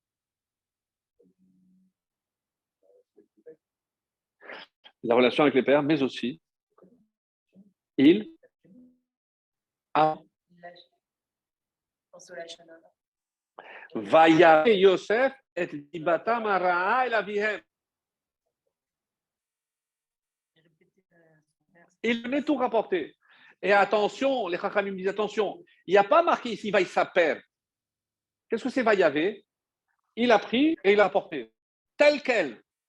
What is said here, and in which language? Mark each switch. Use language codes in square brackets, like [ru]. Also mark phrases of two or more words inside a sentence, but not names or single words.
[fr] La relation avec les pères, mais aussi, il a [he] ויבא יוסף את דבתם רעה אל אביהם. [fr] Il venait tout rapporter. Et attention, les Chachamim disent attention, il n'y a pas marqué ici Vaïsaper. Qu'est-ce que c'est Vayave? Il a pris et il a apporté. Tel quel.